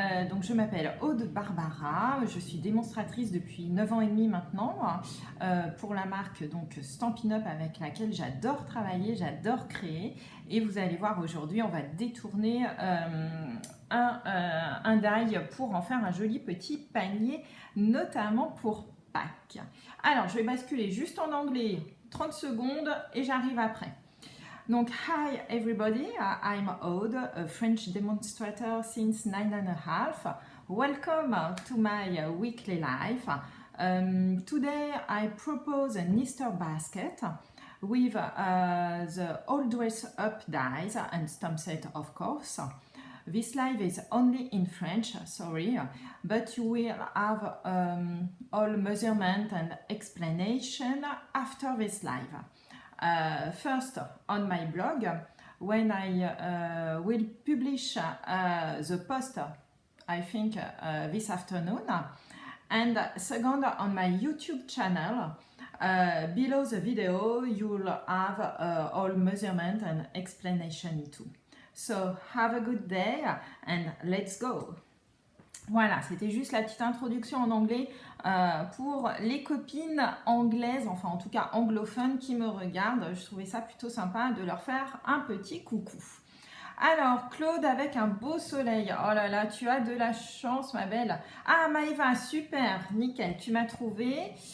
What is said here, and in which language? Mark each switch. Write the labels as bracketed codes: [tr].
[fr] Donc je m'appelle Aude Barbara, je suis démonstratrice depuis 9 ans et demi maintenant pour la marque donc Stampin' Up avec laquelle j'adore travailler, j'adore créer et vous allez voir aujourd'hui on va détourner un die pour en faire un joli petit panier notamment pour Pâques. Alors je vais basculer juste en anglais 30 secondes et j'arrive après. [en] Donc, hi everybody, I'm Aude, a French demonstrator since 9.5. Welcome to my weekly life. Today I propose an Easter basket with the all dress up dies and stamp set of course. This live is only in French, sorry, but you will have all measurement and explanation after this live. First on my blog when I will publish the post I think this afternoon, and second on my YouTube channel below the video you'll have all measurement and explanation too. So have a good day and let's go. [fr] Voilà, c'était juste la petite introduction en anglais pour les copines anglaises, enfin en tout cas anglophones qui me regardent. Je trouvais ça plutôt sympa de leur faire un petit coucou. Alors, Claude avec un beau soleil. Oh là là, tu as de la chance, ma belle. Ah, Maëva, super, nickel, tu m'as trouvé.